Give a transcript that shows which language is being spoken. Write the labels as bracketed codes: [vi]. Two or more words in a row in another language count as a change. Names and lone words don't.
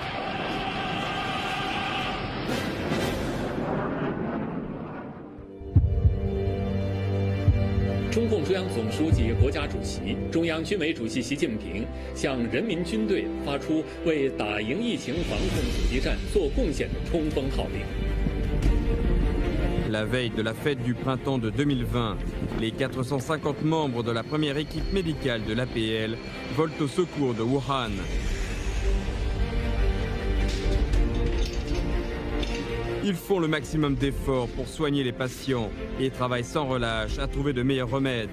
[zh] « 中共中央总书记、国家主席、中央军委主席习近平向人民军队发出为打赢疫情防控阻击战做贡献的冲锋号令。 [fr] La veille de la fête du printemps de 2020, les 450 membres de la première équipe médicale de l'APL volent au secours de Wuhan. Ils font le maximum d'efforts pour soigner les patients et travaillent sans relâche à trouver de meilleurs remèdes.